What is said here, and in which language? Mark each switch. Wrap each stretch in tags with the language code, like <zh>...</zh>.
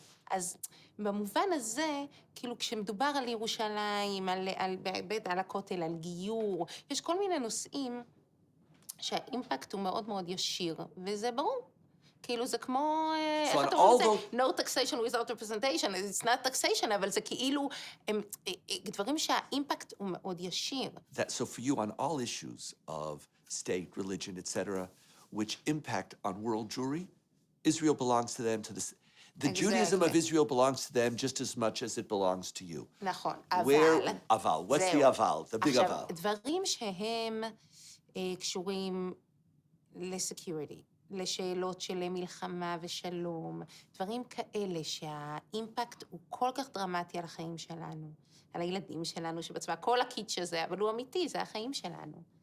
<he>אז במובן הזה, כאילו כשמדובר על ירושלים, על הכותל, על גיור, יש כל מיני נושאים שהאימפקט הוא מאוד מאוד ישיר, וזה ברור. כאילו זה כמו, איך אתה אומר את זה?</he> <en>No taxation without representation, it's not taxation,</en> <he>אבל זה כאילו, דברים שהאימפקט הוא מאוד ישיר.</he> <en>So for you, on all issues of state, religion, etc., which impact on world Jewry, Israel belongs to them, the Judaism of Israel belongs to them just as much as it belongs to you.</en> <he>נכון, אבל.</he> <en>What's the אבל? The big אבל.</en> <he>עכשיו, דברים שהם קשורים לסקיוריטי, לשאלות של מלחמה ושלום, דברים כאלה שהאימפקט הוא כל כך דרמטי על החיים שלנו, על הילדים שלנו שבצבא, כל הקיץ' הזה, אבל הוא אמיתי, זה החיים שלנו.</he>